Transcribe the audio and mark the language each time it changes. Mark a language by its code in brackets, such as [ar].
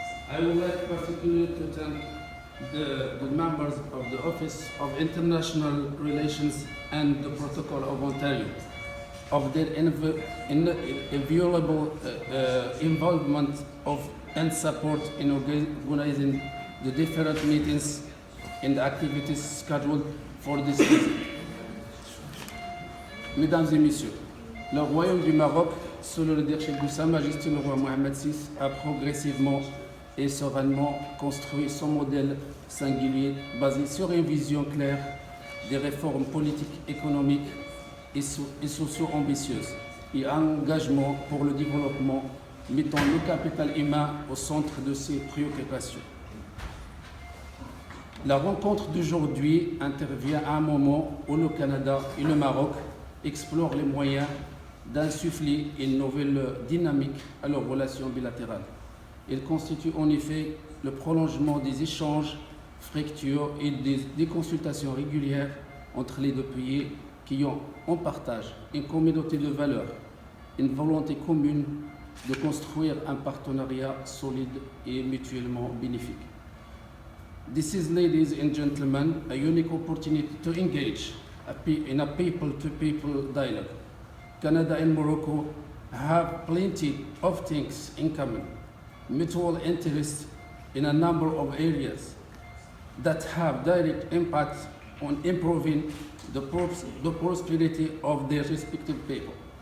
[en] I would like particularly to thank the members of the Office of International Relations and the Protocol of Ontario of their inviolable involvement and support in organizing the different meetings and activities scheduled for this visit. [fr] Mesdames et Messieurs, le Royaume du Maroc, sous le leadership de Sa Majesté le Roi Mohamed VI, a progressivement et sereinement construit son modèle singulier basé sur une vision claire des réformes politiques, économiques et socio-ambitieuses et un engagement pour le développement mettant le capital humain au centre de ses préoccupations. La rencontre d'aujourd'hui intervient à un moment où le Canada et le Maroc explorent les moyens d'insuffler une nouvelle dynamique à leurs relations bilatérales. Il constitue en effet le prolongement des échanges fructueux et des consultations régulières entre les deux pays qui ont en partage une communauté de valeurs, une volonté commune de construire un partenariat solide et mutuellement bénéfique. [en] This is, ladies and gentlemen, a unique opportunity to engage in a people-to-people dialogue. Canada and Morocco have plenty of things in common: mutual interests, in a number of areas that have direct impact on improving the prosperity of their respective people.